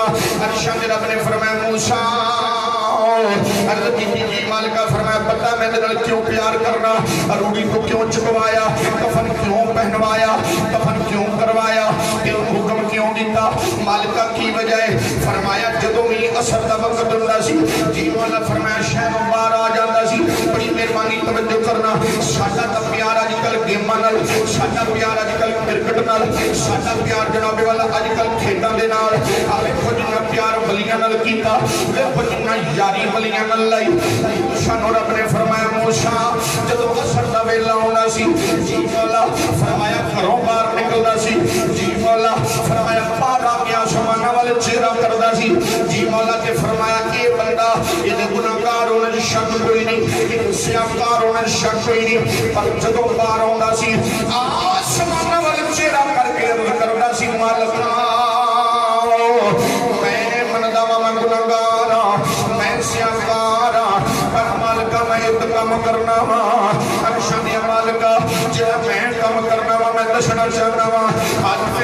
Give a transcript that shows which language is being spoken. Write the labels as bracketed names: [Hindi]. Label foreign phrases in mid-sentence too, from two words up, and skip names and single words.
[Punjabi] ارشاد رب نے فرمایا موسیٰ عرض کی جی مالکہ فرمایا پتہ میں دل کیوں پیار کرنا روڑی کو کیوں چکوایا کفن کیوں پہنوایا کفن کیوں کروایا کیوں حکم کیوں دیتا مالکہ کی وجہ فرمایا جدوں ہی اثر دا وقت ہوندا سی جی مولا فرمایا شہروں باہر آ جاندا سی بڑی مہربانی توجہ کرنا ساڈا تے پیار اج کل گیماں نال ساڈا پیار اج کل کرکٹ نال ساڈا پیار جناب والا اج کل کھیڈاں دے نال آوے جنہ پیار ولیاں نال کیتا ویکھو جنہ یاری ولیاں نال لائی شانو رب نے فرمایا موسیٰ جدوں اثر دا ویلا ہوندا سی جی مولا فرمایا گھروں باہر نکلدا سی جی مولا فرمایا باہر آ کے آسماناں والے چہرہ کردا سی جی مولا کے فرمایا کہ یہ بندہ یہ گناہگار ہونے دی شک کوئی نہیں یہ سیاہکار ہونے دی شک کوئی نہیں پر جدوں باہر ہوندا سی آسماناں والے چہرہ کر کے کردا سی مالک میں مندا وا میں گناہگار میں سیاہکار پر مالکا میں ایک کام کرنا وا ارشاد یا مالکا جڑا میں کام کرنا وا میں دسنا چاہنا وا ہاتھ پہ